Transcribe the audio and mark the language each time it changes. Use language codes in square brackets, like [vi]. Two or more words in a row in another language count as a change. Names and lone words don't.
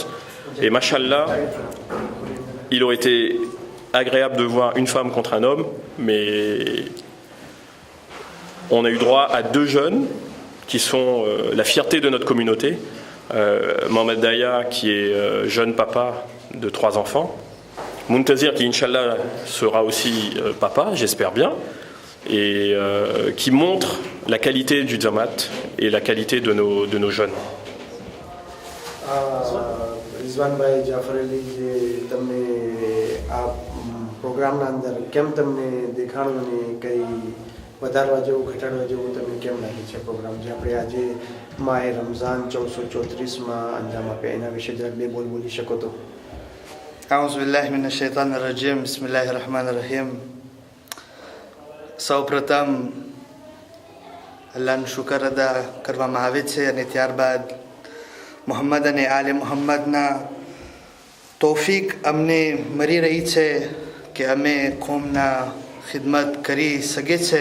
[fr] Et machallah, il aurait été agréable de voir une femme contre un homme, mais on a eu droit à deux jeunes qui sont la fierté de notre communauté. Mohamed Daya, qui est jeune papa de 3 enfants. Muntazir, qui, Inch'Allah, sera aussi papa, j'espère bien. Et qui montre la qualité du Zamat et la qualité de nos jeunes. [gu] રિઝવાનભાઈ જાફર અલી જે તમને આ પ્રોગ્રામના અંદર કેમ તમને દેખાણું ને કંઈ વધારવા જેવું ઘટાડવા જેવું તમને કેમ લાગે છે પ્રોગ્રામ જે આપણે આજે માહે રમઝાન 1434માં અંજામ આપ્યા એના વિશે જરાક બે બોલ બોલી શકો તો? [ar] أعوذ بالله من الشيطان الرجيم بسم الله الرحمن الرحيم. [gu] સૌ પ્રથમ અલ્લાહનો શુકર અદા કરવામાં આવે છે અને ત્યારબાદ મોહમ્મદ અને આલે મોહમ્મદના તૌફીક અમને મળી રહી છે કે અમે કોમના ખિદમત કરી શકીએ છે.